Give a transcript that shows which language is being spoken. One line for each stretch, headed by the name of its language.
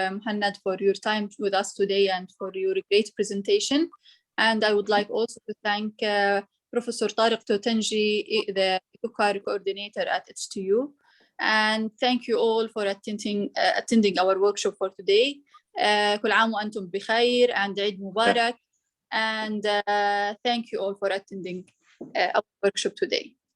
English: Muhannad, for your time with us today and for your great presentation. And I would like also to thank Professor Tariq Totenji, the EcoCar coordinator at HTU. And thank you all for attending our workshop for today.
Arabic: كل عام وأنتم بخير and عيد مبارك.
English: And thank you all for attending our workshop today.